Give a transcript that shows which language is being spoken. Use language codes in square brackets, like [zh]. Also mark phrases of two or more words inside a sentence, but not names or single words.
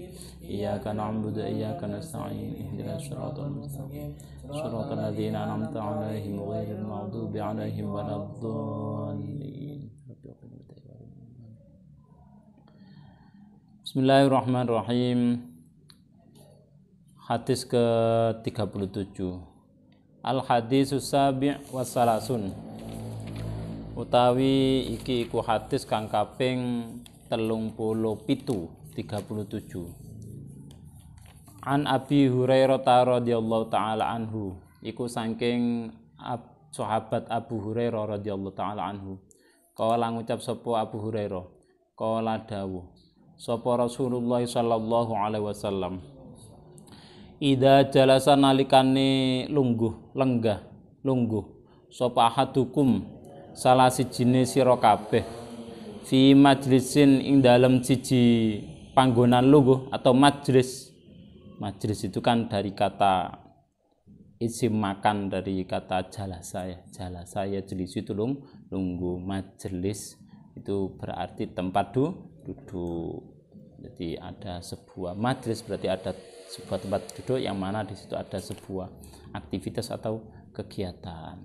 [ar] إياك نعبد وإياك نستعين. اهدنا الصراط المستقيم. صراط الذين أنعمت عليهم غير المغضوب عليهم ولا الضالين. بسم الله الرحمن الرحيم. [id] Hadis ke-37. [ar] الحديث السابع والثلاثون. [jv] Utawi iki iku hadis kang kaping 37. [ar] عن أبي هريرة رضي الله تعالى عنه, [jv] iku saking sahabat [ar] أبو هريرة رضي الله تعالى عنه. [jv] Kala ngucap sapa Abu Hurairah, kala dawuh sapa Rasulullah [ar] صلى الله عليه وسلم, إذا جلس [jv] nalikane lenggah sapa ahadukum salah sijine sira kabeh [ar] في مجلس [jv] ing dalem siji panggonan lungguh [id] atau majlis itu kan dari kata [ar] اسم مكان, [id] dari kata jalasa ya jelis itu lungguh, majlis itu berarti tempat duduk. Jadi ada sebuah majlis berarti ada sebuah tempat duduk yang mana di situ ada sebuah aktivitas atau kegiatan.